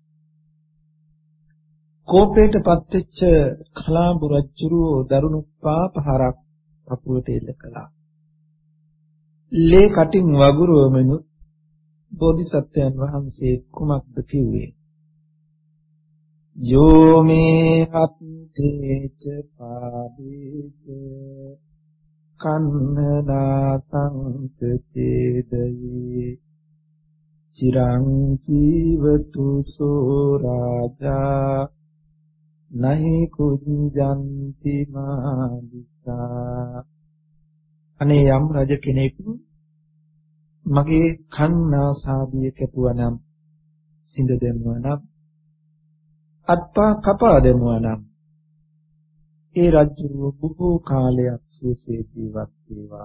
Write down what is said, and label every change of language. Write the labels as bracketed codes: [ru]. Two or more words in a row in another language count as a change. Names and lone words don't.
[si] කෝපයටපත් වෙච්ච කලාඹු රජුරෝ දරුණු පාපහරක් පපුවට එල්ල කළා. ලේ කටින් වගුරුවමනු බෝධිසත්වයන් වහන්සේ කුමක්ද කිව්වේ? [pi] යෝ මේ අත්තේච පාදේච කන්නනාසං චේදයේ චිරං ජීවතු සෝ රාජා නහි කුඤ්ජන්ති මාදිසා. [si] අනේ යම් රජ කෙනෙක් මගේ කන්නාසාදිය කැපුවා නම්, සිඳ දැමුවා නම්, අත්පා කපා දැමුවා නම්, ඒ රජු බොහෝ කාලයක් සුවසේ ජීවත් වේවා.